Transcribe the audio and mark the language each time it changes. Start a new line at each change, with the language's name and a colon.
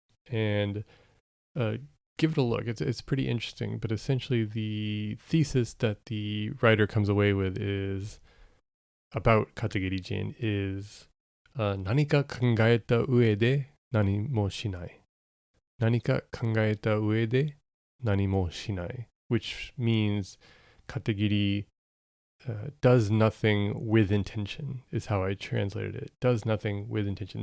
English: and give it a look. It's pretty interesting, but essentially the thesis that the writer comes away with is about Katagiri Jin is
Japanese: 何か考えた上で何もしない。何か考えた上で何もしない。
English: which means Katagiri does nothing with intention is how I translated it. Does nothing with intention.